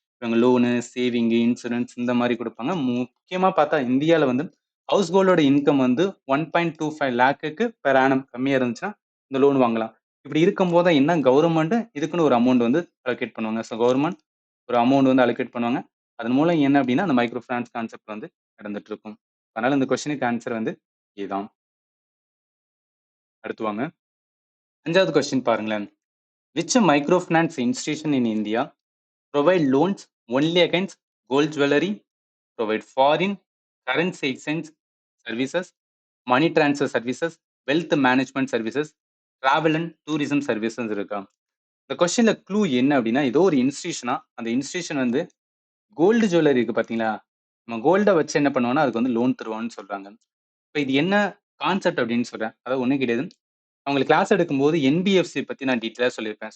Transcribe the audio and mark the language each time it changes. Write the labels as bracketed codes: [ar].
[ta] இவங்க loan, saving, insurance இந்த மாதிரி கொடுப்பாங்க. முக்கியமா பார்த்தா இந்தியால வந்து ஹவுஸ் ஹோல்டோட இன்கம் வந்து 1.25 லேக்குக்கு பெர் ஆனம் கம்மியா இருந்துச்சுன்னா இந்த லோன் வாங்கலாம். இப்படி இருக்கும்போது தான் என்ன, கவர்மெண்ட் இதுக்குன்னு ஒரு அமௌண்ட் வந்து அலோகேட் பண்ணுவாங்க. ஸோ கவர்மெண்ட் ஒரு அமௌண்ட் வந்து அலோகேட் பண்ணுவாங்க. அதன் மூலம் என்ன அப்படின்னா அந்த மைக்ரோ ஃபினான்ஸ் கான்செப்ட் வந்து நடந்துட்டு இருக்கும். அதனால இந்த கொஸ்டினுக்கு ஆன்சர் வந்து இதுதான். அடுத்து வாங்க 5வது கொஸ்டின் பாருங்களேன். [en] which micro finance institution in India provide loans only against gold jewelry, provide foreign currency exchange services, money transfer services, wealth management services, travel and tourism services [ta] இருக்கா. இந்த கொஸ்டின்ல க்ளூ என்ன அப்படின்னா, ஏதோ ஒரு இன்ஸ்டிடியூஷனா, அந்த இன்ஸ்டிடியூஷன் வந்து கோல்டு ஜுவல்லரி இருக்கு பாத்தீங்களா, நம்ம கோல்டை வச்சு என்ன பண்ணுவோம்னா அதுக்கு வந்து லோன் தருவான்னு சொல்றாங்க. இப்போ இது என்ன கான்செப்ட் அப்படின்னு சொல்றேன். அதாவது ஒன்றும் கிடையாது, அவங்களுக்கு கிளாஸ் எடுக்கும்போது என்பிஎஃப்சி பத்தி நான் டீட்டெயிலாக சொல்லியிருப்பேன்.